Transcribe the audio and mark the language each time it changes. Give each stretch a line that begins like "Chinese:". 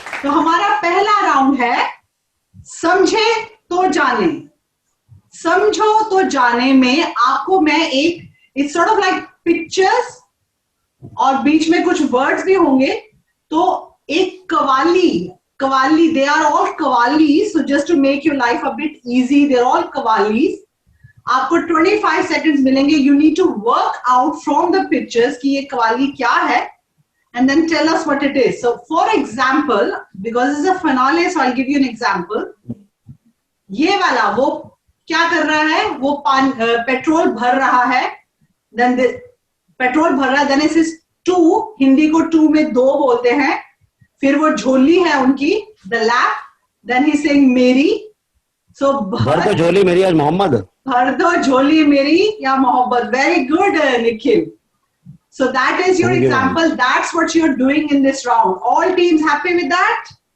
Hindi: तो हमारा पहला राउंड है समझे तो जाने. समझो तो जाने में आपको मैं एक
English: it's sort of like pictures
Hindi: और बीच में कुछ वर्ड्स भी होंगे. तो एक qawwali
English: They are all qawwali. So just to make your life a bit easy, they are all qawwalis.
Hindi: आपको 25 सेकंड्स मिलेंगे.
English: you need to work out from the pictures
Hindi: कि ये कवाली क्या है,
English: and then tell us what it is. So for example, because this is a finale, so I'll give you an example.
Hindi: ये वाला वो क्या कर रहा है? वो पेट्रोल भर रहा है. Then पेट्रोल भर रहा है.
English: Then it says two.
Hindi: Hindi को two में दो बोलते हैं. फिर वो झोली है उनकी,
English: the lap. Then he's saying मेरी. So
Hindi: भर दो झोली मेरी आज मोहम्मद. भर दो झोली मेरी या मोहब्बत.
English: Very good, Nikhil. So that is your example. That's what you're doing in this round. All teams happy with that?